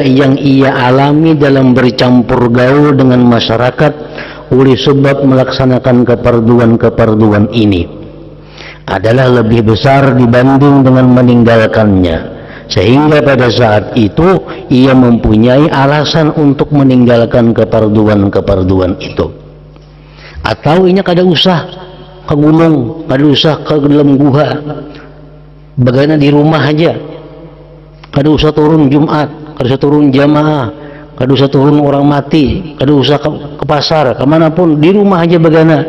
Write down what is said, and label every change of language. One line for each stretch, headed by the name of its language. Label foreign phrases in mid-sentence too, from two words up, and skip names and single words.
Indonesian: yang ia alami dalam bercampur gaul dengan masyarakat oleh sebab melaksanakan keparduan ini adalah lebih besar dibanding dengan meninggalkannya, sehingga pada saat itu ia mempunyai alasan untuk meninggalkan keparduan itu.
Banjar: Atau inya kada usah ke gunung, kada usah ke dalam gua, bagaimana di rumah aja, kada usah turun Jumat, kada usah turun jamaah, kada usah turun orang mati, kada usah ke pasar, kemanapun, di rumah aja bagaimana.